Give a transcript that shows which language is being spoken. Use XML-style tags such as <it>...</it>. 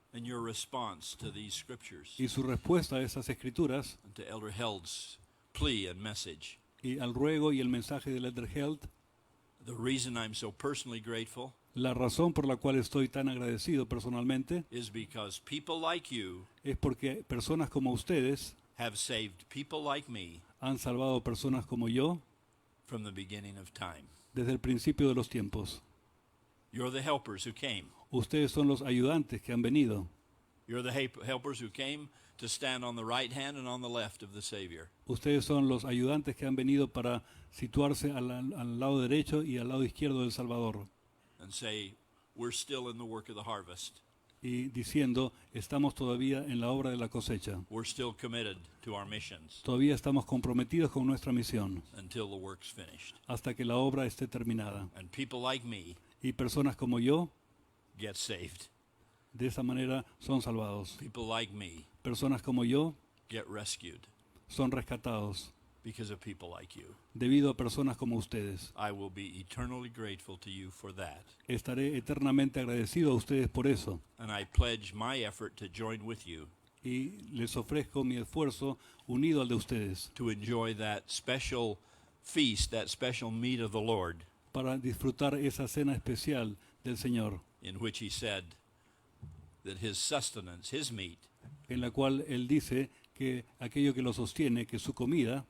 <en>and your response to these scriptures</en> <es>y su respuesta a esas escrituras</es> <en>and to Elder Held's plea and message.</en> <es>y al ruego y el mensaje del Elder Held.</es> <en>The reason I'm so personally grateful</en> <es>La razón por la cual estoy tan agradecido personalmente</es> <en>is because people like you</en> <es>es porque personas como ustedes</es> <en>have saved people like me</en> <es>han salvado personas como yo</es> <en>from the beginning of time.</en> <es>desde el principio de los tiempos.</es> <en>You're the helpers who came.</en> <es>Ustedes son los ayudantes que han venido.</es> <en>You're the helpers who came to stand on the right hand and on the left of the Savior.</en> <es>Ustedes son los ayudantes que han venido para situarse al lado derecho y al lado izquierdo del Salvador.</es> <en>And say, we're still in the work of the harvest.</en> <es>Y diciendo, estamos todavía en la obra de la cosecha.</es> <en>We're still committed to our missions</en> <es>Todavía estamos comprometidos con nuestra misión</es> <en>until the work's finished.</en> <es>hasta que la obra esté terminada.</es> <en>And people like me</en> <es>Y personas como yo,</es> <en>get saved.</en> <es>de esa manera, son salvados.</es> <en>People like me</en> <es>Personas como yo</es> <en>get rescued</en> <es>son rescatados</es> <en>because of people like you.</en> <es>debido a personas como ustedes.</es> <en>I will be eternally grateful to you for that.</en> <es>Estaré eternamente agradecido a ustedes por eso.</es> <en>And I pledge my effort to join with you</en> <es>Y les ofrezco mi esfuerzo unido al de ustedes</es> <en>to enjoy that special feast, that special meat of the Lord,</en> <es>para disfrutar esa cena especial del Señor,</es> <en>in which he said that his sustenance, his meat,</en> <es>en la cual Él dice que aquello que lo sostiene, que su comida,</es>